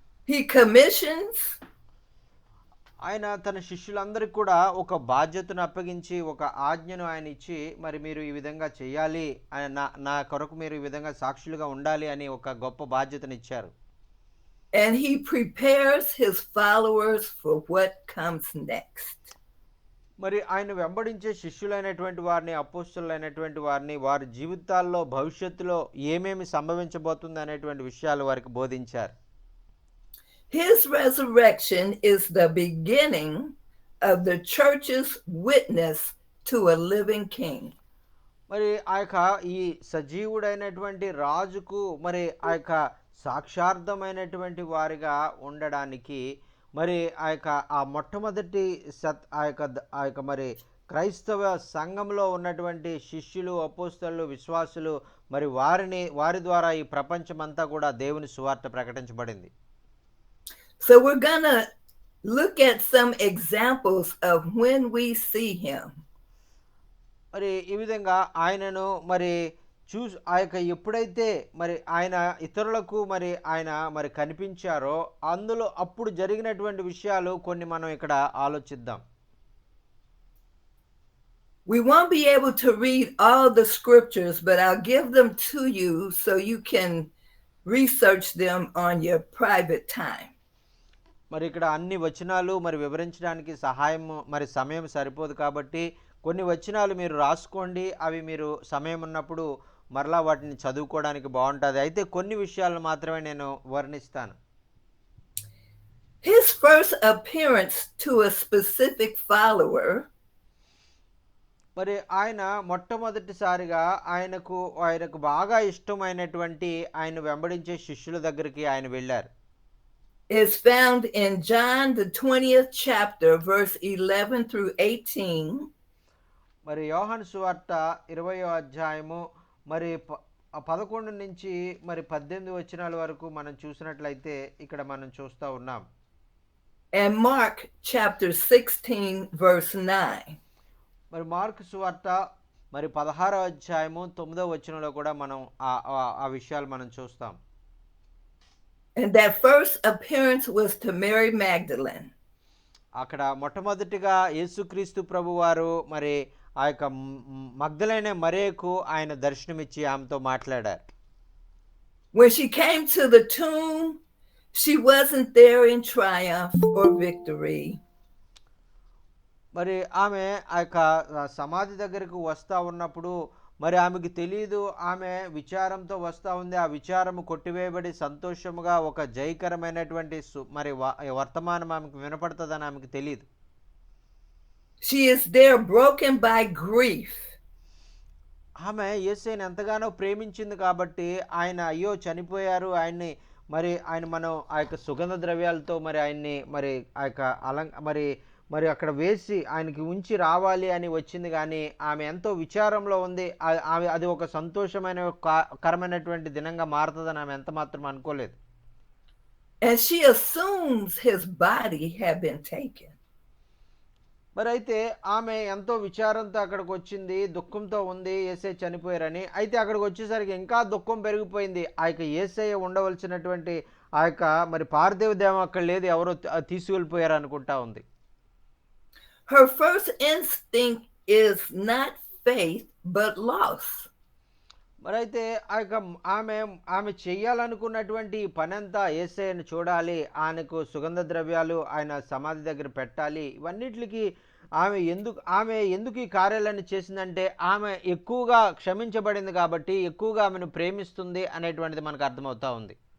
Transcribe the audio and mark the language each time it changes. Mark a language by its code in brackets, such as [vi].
[en] He commissions. [te] ఆయన తన శిష్యులందరికీ కూడా ఒక బాధ్యతను అప్పగించి, ఒక ఆజ్ఞను ఆయన ఇచ్చి, మరి మీరు ఈ విధంగా చేయాలి, నా కొరకు మీరు ఈ విధంగా సాక్షులుగా ఉండాలి అని ఒక గొప్ప బాధ్యతను ఇచ్చారు. [en] And he prepares his followers for what comes next. [te] మరి ఆయన వెంబడించే శిష్యులైనటువంటి వారిని, అపోస్తలులైనటువంటి వారిని, వారి జీవితాల్లో భవిష్యత్తులో ఏమేమి సంభవించబోతుంది అనేటువంటి విషయాలు వారికి బోధించారు. [en] His resurrection is the beginning of the church's witness to a living king. [te] మరి ఆ యొక్క ఈ సజీవుడైనటువంటి రాజుకు మరి ఆ యొక్క సాక్షార్థమైనటువంటి వారిగా ఉండడానికి మరి ఆ మొట్టమొదటి ఆ యొక్క మరి క్రైస్తవ సంఘంలో ఉన్నటువంటి శిష్యులు, అపోస్తలులు, విశ్వాసులు, మరి వారి ద్వారా ఈ ప్రపంచమంతా కూడా దేవుని సువార్త ప్రకటించబడింది. [en] So we're gonna look at some examples of when we see him. [te] మరి ఈ విధంగా ఆయనను మరి ఆ యొక్క ఎప్పుడైతే మరి ఆయన ఇతరులకు మరి ఆయన మరి కనిపించారో అప్పుడు జరిగినటువంటి విషయాలు కొన్ని మనం ఇక్కడ ఆలోచిద్దాం. [en] We won't be able to read all the scriptures, but I'll give them to you so you can research them on your private time. [te] మరి ఇక్కడ అన్ని వచనాలు మరి వివరించడానికి సమయం సరిపోదు కాబట్టి కొన్ని వచనాలు మీరు రాసుకోండి. అవి మీరు సమయం ఉన్నప్పుడు మరలా వాటిని చదువుకోవడానికి బాగుంటుంది. అయితే కొన్ని విషయాలను మాత్రమే నేను వర్ణిస్తాను. [en] His first appearance to a specific follower, [te] మరి ఆయన మొట్టమొదటిసారిగా ఆయనకు బాగా ఇష్టమైనటువంటి ఆయన వెంబడించే శిష్యుల దగ్గరికి ఆయన వెళ్ళారు. [en] is found in John the 20th chapter verse 11 through 18. [te] మరి యోహాను సువార్త 20వ అధ్యాయము మరి 11 నుంచి మరి 18 వచనాల వరకు మనం చూసినట్లయితే ఇక్కడ మనం చూస్తా ఉన్నాం. [en] And Mark chapter 16 verse 9. [te] మరి మార్కు సువార్త మరి 16వ అధ్యాయము 9వ వచనంలో కూడా మనం ఆ విషయాలు మనం చూస్తాం. [en] And that first appearance was to Mary Magdalene. [te] అక్కడ మొట్టమొదటిగా యేసుక్రీస్తు ప్రభువారు మరి ఆ యొక్క మగ్దలైన మరియకు ఆయన దర్శనమిచ్చి ఆమెతో మాట్లాడారు. [en] When she came to the tomb, she wasn't there in triumph or victory. [te] మరి ఆమె ఆ యొక్క సమాధి దగ్గరకు వస్తూ ఉన్నప్పుడు మరి ఆమెకు తెలియదు, ఆమె విచారంతో వస్తూ ఉంది. ఆ విచారము కొట్టివేయబడి సంతోషముగా ఒక జయకరమైనటువంటి మరి వర్తమానం ఆమెకు వినపడుతుందని ఆమెకు తెలియదు. [en] She is there broken by grief. [te] ఆమె యేసుని ఎంతగానో ప్రేమించింది కాబట్టి ఆయన అయ్యో చనిపోయారు, ఆయన్ని మరి మనం ఆ యొక్క సుగంధ ద్రవ్యాలతో మరి ఆయన్ని మరి ఆ యొక్క మరి అక్కడ వేసి ఆయనకి ఉంచి రావాలి అని వచ్చింది. కానీ ఆమె ఎంతో విచారంలో ఉంది. అది ఒక సంతోషమైన కరమైనటువంటి దినంగా మారుతుందని ఆమె ఎంత మాత్రం అనుకోలేదు. [en] And she assumes his body had been taken. [te] మరి అయితే ఆమె ఎంతో విచారంతో అక్కడికి వచ్చింది, దుఃఖంతో ఉంది యేసయ్య చనిపోయారని. అయితే అక్కడికి వచ్చేసరికి ఇంకా దుఃఖం పెరిగిపోయింది. ఆ యొక్క యేసయ్య ఉండవలసినటువంటి ఆ యొక్క మరి పార్థివ దేహం అక్కడ లేదు, ఎవరో తీసుకెళ్ళిపోయారు అనుకుంటా ఉంది. [en] Her first instinct is not faith but loss. [te] మరి అయితే ఆ యొక్క ఆమె చెయ్యాలనుకున్నటువంటి పని అంతా యేసయ్యను చూడాలి, ఆయనకు సుగంధ ద్రవ్యాలు ఆయన సమాధి దగ్గర పెట్టాలి, ఇవన్నిటికి ఆమె ఎందుకు ఈ కార్యాలన్నీ చేసిందంటే ఆమె ఎక్కువగా క్షమించబడింది కాబట్టి ఎక్కువగా ఆమెను ప్రేమిస్తుంది అనేటువంటిది మనకు అర్థమవుతా ఉంది.